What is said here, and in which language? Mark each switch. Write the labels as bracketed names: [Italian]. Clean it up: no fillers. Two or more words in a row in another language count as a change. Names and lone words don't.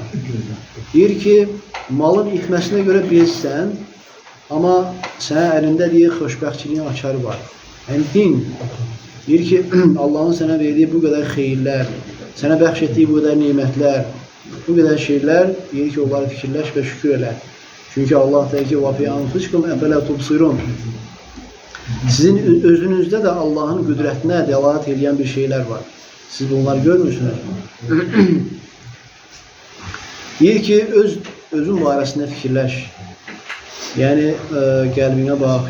[Azerbaijani] Deyir ki, malın itməsinə görə bezsən, amma sənin əlində deyir, xoşbəxtçiliyin açarı var. Yəni, din. Deyir ki, Allahın sənə verdiyi bu qədər xeyirlər, sənə bəxş etdiyi bu qədər nimətlər, bu qədər şeylər, deyir ki, onları fikirləş və şükür elə. Çünki Allah deyir ki, [Arabic] وَفِي أَنْفُسِكُمْ أَفَلَا تُبْصِرُونَ. [Azerbaijani] Sizin özünüzdə də Allahın qüdrətinə dəlalət edən bir şeylər var. Siz bunları görmürsünüz. Deyir ki, özün barəsində fikirləş. Yəni, qəlbinə bax.